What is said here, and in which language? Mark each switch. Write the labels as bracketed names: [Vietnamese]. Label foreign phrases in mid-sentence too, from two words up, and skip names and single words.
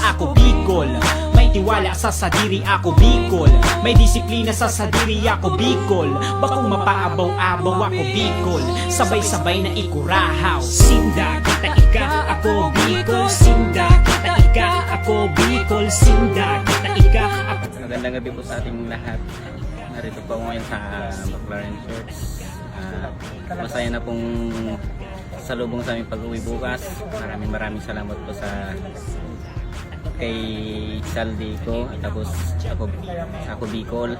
[Bikol] Ako, Bicol, may tiwala sa sadiri. Ako, Bicol, may disiplina sa sadiri. Ako, Bicol, bakong mapaabaw-abaw. Ako, Bicol, sabay-sabay na ikurahaw. Sinda, kita, ika, ako, Bicol. Sinda, kita, ika, ako, Bicol. Sinda, kita, ika, ako. [Filipino] Magandang gabi po sa ating lahat. Narito po ngayon sa McLaren Church. Masaya na pong salubong sa aming pag-uwi bukas. Maraming salamat po sa kay Saldi ko, tapos ako Bicol.